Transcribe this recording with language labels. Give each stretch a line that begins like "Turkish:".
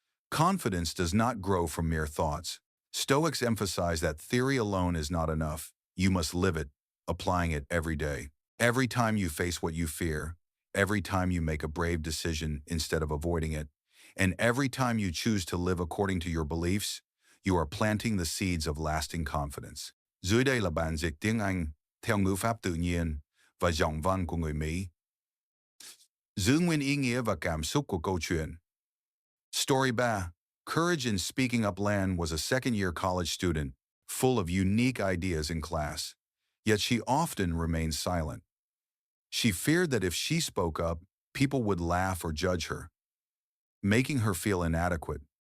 English: Confidence does not grow from mere thoughts. Stoics emphasize that theory alone is not enough. You must live it, applying it every day. Every time you face what you fear, every time you make a brave decision instead of avoiding it, and every time you choose to live according to your beliefs, you are planting the seeds of lasting confidence.
Vietnamese: Dưới đây là bản dịch tiếng Anh theo ngữ pháp tự nhiên và giọng văn của người Mỹ. Giữ nguyên ý nghĩa và cảm xúc của câu chuyện.
English: Story 3. Courage in Speaking Up. Lan was a second-year college student, full of unique ideas in class, yet she often remained silent. She feared that if she spoke up, people would laugh or judge her, making her feel inadequate.